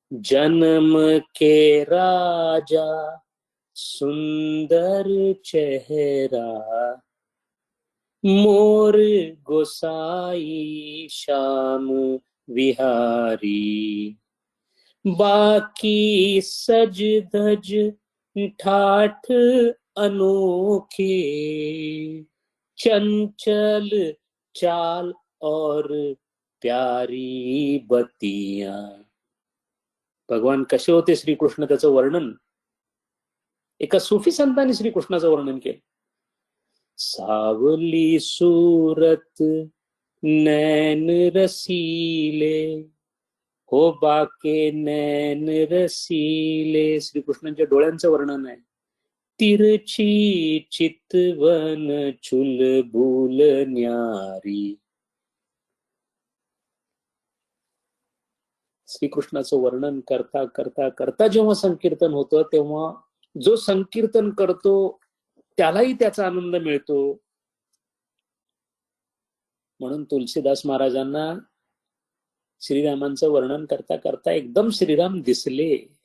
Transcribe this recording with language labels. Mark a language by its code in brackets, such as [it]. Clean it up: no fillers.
[hi] जन्म के राजा सुंदर चेहरा, मोर गोसाई श्याम विहारी, बाकी सज धज ठाठ अनोखे, चंचल चाल और प्यारी बतिया. [mr] भगवान कसे होते श्रीकृष्ण, त्याचं वर्णन एका सुफी संतांनी श्रीकृष्णाचं वर्णन केलं. [hi] सावली सूरत नैन रसीले, हो बाके नैन रसीले. [mr] श्रीकृष्णांच्या डोळ्यांचं वर्णन आहे. [hi] तिरछी चितवन चुलबुल न्यारी. [mr] श्रीकृष्णाचं वर्णन करता करता करता जेव्हा संकीर्तन होतं, तेव्हा जो संकीर्तन करतो त्यालाही त्याचा आनंद मिळतो. म्हणून तुलसीदास महाराजांना श्रीरामांचं वर्णन करता करता एकदम श्रीराम दिसले.